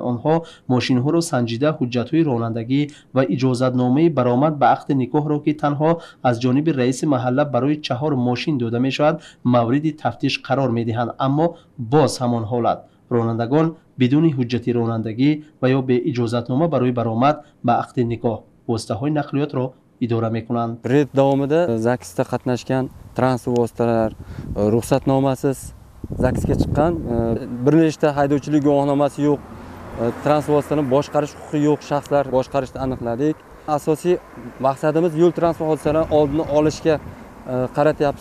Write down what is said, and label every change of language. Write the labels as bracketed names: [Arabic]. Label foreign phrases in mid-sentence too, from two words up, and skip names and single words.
[Tajik] آنها ماشین‌ها را سنجیده حجت‌های رانندگی و اجازتنامه برآمد به عقد نکاح را که تنها از جانب رئیس محله برای 4 ماشین داده می‌شود مورد تفتیش قرار می‌دهند. اما باز همان حالت رانندگان بدون حجت رانندگی و یا به اجازتنامه برای برآمد به عقد نکاح واسطه‌های نقلیات را اداره می‌کنند. [Uzbek] red davomida zaksda qatnashgan transport vositalar ruxsatnomasiz zaksga chiqqan, bir nechta haydovchilik guvohnomasi yo'q, transport vositalarini boshqarish huquqi yo'q shaxslar boshqarishni aniqladik. Asosiy maqsadimiz yo'l transport hodisalarini oldini olishga qaratyapmiz.